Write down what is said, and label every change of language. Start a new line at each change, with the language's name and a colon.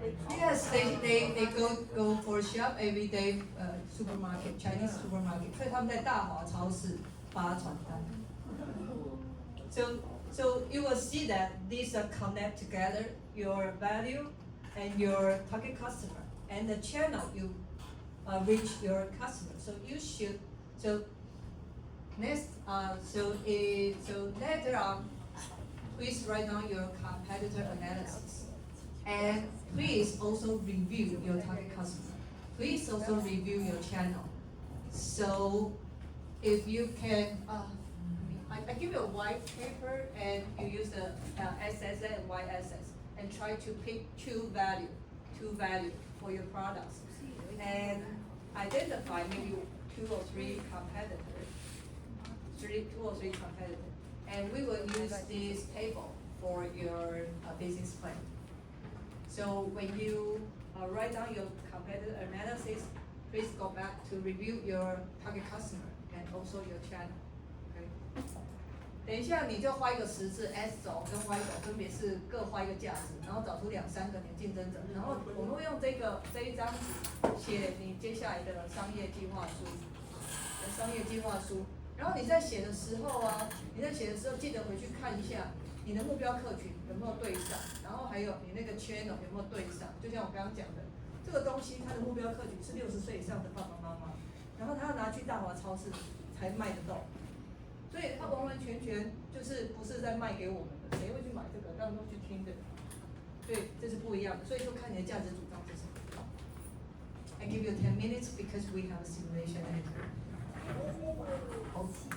English: Yes, they go for shop every day. Supermarket, Chinese supermarket.
Chinese: 所以他们在大华超市发传单。
English: So you will see that these connect together your value and your target customer and the channel you reach your customer. So you should next so later on, please write down your competitor analysis, and please also review your target customer. Please also review your channel. So if you can. I give you a white paper and you use the SSA and YSS and try to pick two value for your products and identify maybe 2 or 3 competitors two or three competitors, and we will use this table for your business plan. So when you write down your competitor analysis, please go back to review your target customer and also your channel. Okay.
Chinese: 等一下你就画一个十字 S 轴跟 Y 轴，分别是各画一个价值，然后找出2、3个你的竞争者，然后我们会用这一张纸写你接下来的商业计划书，然后你在写的时候啊，记得回去看一下你的目标客群有没有对上，然后还有你那个 channel 有没有对上，就像我刚刚讲的，这个东西它的目标客群是60岁以上的爸爸妈妈，然后他要拿去大华超市才卖得动。所以它完完全全就是不是在卖给我们的，谁会去买这个？当然都去听的，所以这是不一样的。所以就看你的价值主张是什么。
English: I give you 10 minutes because we have a simulation later.